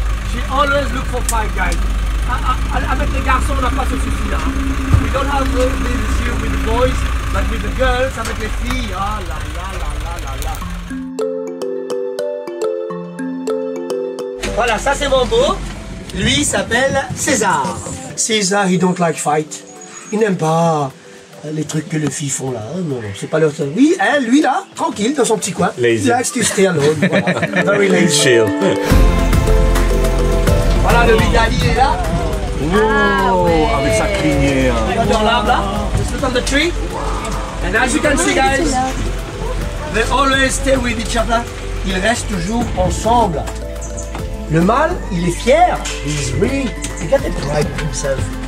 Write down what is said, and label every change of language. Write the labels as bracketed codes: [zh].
[en] She always look for five guys. [fr] Avec les garçons, on n'a pas ce souci-là. [en] We don't have this issue with the boys, but with the girls, [fr] avec les filles, ah là là là [en] là là. [fr] Voilà, ça c'est mon beau. Lui il s'appelle César. [en] César, he don't like fight. [fr] Il n'aime pas les trucs que les filles font là. Non, non, c'est pas leur... Oui, elle, lui là, tranquille, dans son petit coin. [en] Lazy. He likes to stay alone. Voilà. Very lazy. Chill. [fr] Voilà, le Big Daddy est là. Wow, avec sa crinière. Regarde dans l'arbre là. [en] Just look on the tree. And as you can see, guys, they always stay with each other. [fr] Ils restent toujours ensemble. Le mâle, il est fier. [en] He's really, he got a pride in himself.